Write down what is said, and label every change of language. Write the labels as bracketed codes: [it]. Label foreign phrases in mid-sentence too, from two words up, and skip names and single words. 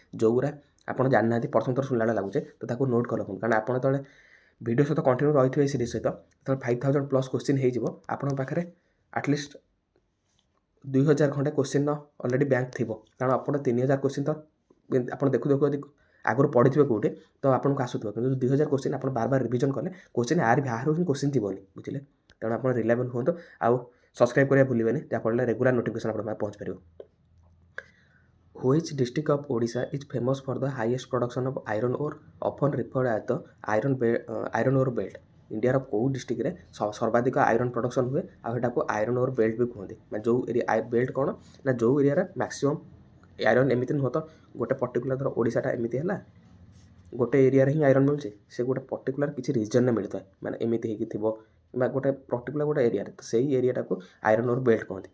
[or] ଯେଉଁଗୁଡ଼ା ଆପଣ ଜାଣିନାହାନ୍ତି ପ୍ରଥମ ଥର ଶୁଣିଲା ଭଳିଆ ଲାଗୁଛି ତ ତାକୁ ନୋଟ୍ କରି ରଖନ୍ତୁ, କାରଣ ଆପଣ ଯେତେବେଳେ ଭିଡ଼ିଓ ସହିତ କଣ୍ଟିନ୍ୟୁ ରହିଥିବେ ଏଇ ସିରିଜ୍ ସହିତ, ଯେତେବେଳେ 5000 [en] plus question [or] ହେଇଯିବ ଆପଣଙ୍କ ପାଖରେ ଆଟଲିଷ୍ଟ 2000 ଖଣ୍ଡେ [en] question already bank [or] ଥିବ, କାରଣ ଆପଣ 3000 କ୍ୱେଶ୍ଚିନ୍ ତ ଆପଣ ଦେଖୁ ଯଦି ଆଗରୁ ପଢ଼ିଥିବେ କେଉଁଠି ତ ଆପଣଙ୍କୁ ଆସୁଥିବ, କିନ୍ତୁ 2000 କ୍ୱେଶ୍ଚିନ୍ ଆପଣ ବାରବାର ରିଭିଜନ୍ କଲେ କ୍ୱେଶ୍ଚିନ୍ ବାହାରୁ ହିଁ କ୍ୱେଶ୍ଚିନ୍ ଯିବନି, ବୁଝିଲେ। ତେଣୁ ଆପଣ ରିଲାଏବଲ୍ ହୁଅନ୍ତୁ, ଆଉ ସବସ୍କ୍ରାଇବ୍ କରିବା ଭୁଲିବେନି, ଯାହାଫଳରେ [en] regular notification [or] ଆପଣଙ୍କ ପାଖରେ ପହଞ୍ଚିପାରିବ। [en] Which district of Odisha is famous for the highest production of iron ore, often referred as the iron ore belt? [or] ଇଣ୍ଡିଆର କେଉଁ ଡିଷ୍ଟ୍ରିକ୍ଟରେ ସର୍ବାଧିକ [en] iron production [or] ହୁଏ, ଆଉ ଏଟାକୁ [en] iron ore belt [or] ବି କୁହନ୍ତି। ମାନେ ଯେଉଁ [en] area belt [or] କ'ଣ ନା ଯେଉଁ ଏରିଆରେ [en] maximum iron, [or] ଏମିତି ନୁହଁ ତ ଗୋଟେ ପର୍ଟିକୁଲାର ଧର ଓଡ଼ିଶାଟା ଏମିତି ହେଲା, ଗୋଟେ ଏରିଆରେ ହିଁ ଆଇରନ୍ ମିଳୁଛି, ସେ ଗୋଟେ ପର୍ଟିକୁଲାର କିଛି ରିଜନ୍ରେ ମିଳିଥାଏ, ମାନେ ଏମିତି ହେଇକି ଥିବ କିମ୍ବା ଗୋଟେ ପର୍ଟିକୁଲାର ଗୋଟେ ଏରିଆରେ, ତ ସେଇ ଏରିଆଟାକୁ [en] iron ore belt [or] କୁହନ୍ତି।